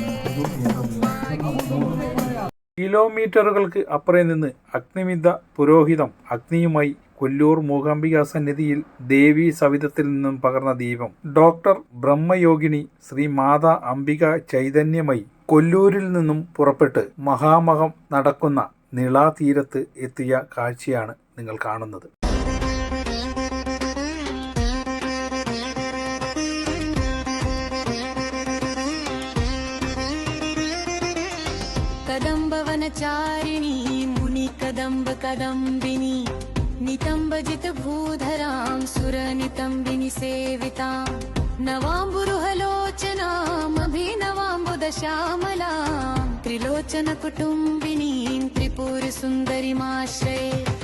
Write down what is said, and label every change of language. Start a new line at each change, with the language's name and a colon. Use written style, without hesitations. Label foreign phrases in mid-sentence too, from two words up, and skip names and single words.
Malayalam: കിലോമീറ്ററുകൾക്ക് അപ്പുറേ നിന്ന്
Sanskrit: അഗ്നിമിദ്ര പുരോഹിതം
Malayalam: അഗ്നിയുമായി കൊല്ലൂർ മൂകാംബിക സന്നിധിയിൽ ദേവീ സവിധത്തിൽ നിന്നും പകർന്ന ദീപം ഡോക്ടർ ബ്രഹ്മയോഗിനി ശ്രീ മാതാ അംബിക ചൈതന്യമയി കൊല്ലൂരിൽ നിന്നും പുറപ്പെട്ട് മഹാമഹം നടക്കുന്ന നിളാതീരത്ത് എത്തിയ കാഴ്ചയാണ് നിങ്ങൾ കാണുന്നത്.
Sanskrit: कदम्बवनचारिणी मुनिकदम्ब कदम्बिनी नितम्बजित भूधरां सुरनितम्बिनि सेवितां नवाम्बुरुहलोचनामभिनवाम्बुदश्यामलां त्रिलोचनकुटुम्बिनीं त्रिपुरसुन्दरीमाश्रये.